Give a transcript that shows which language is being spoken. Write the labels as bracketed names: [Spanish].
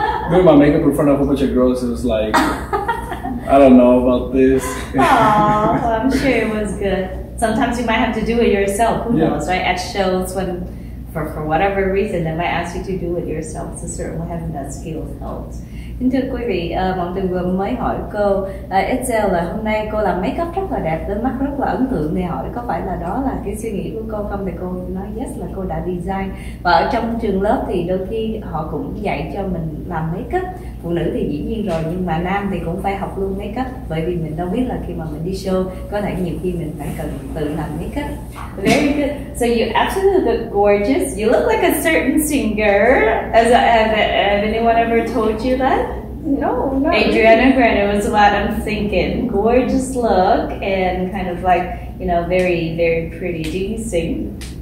[English] Doing my makeup in front of a whole bunch of girls, it was I don't know about this. Oh, well, I'm sure it was good. Sometimes you might have to do it yourself. Who knows, right? At shows, when for whatever reason, they might ask you to do it yourself. So certainly having that skill helps. [Vietnamese] Kính thưa quý vị, Mộng Tuyền vừa mới hỏi cô Itzel là hôm nay cô làm make up rất là đẹp, đến mắt rất là ấn tượng, thì hỏi có phải là đó là cái suy nghĩ của cô không, thì cô nói yes, là cô đã design. Và ở trong trường lớp thì đôi khi họ cũng dạy cho mình làm make up phụ nữ thì dĩ nhiên rồi, nhưng mà nam thì cũng phải học luôn make up, bởi vì mình đâu biết là khi mà mình đi show có thể nhiều khi mình phải cần tự làm make up. [English] Very good. So you absolutely look gorgeous. You look like a certain singer. Have anyone ever told you that? No. Adriana Grande was what I'm thinking. Gorgeous look and kind of like, you know, very, very pretty. Do you sing?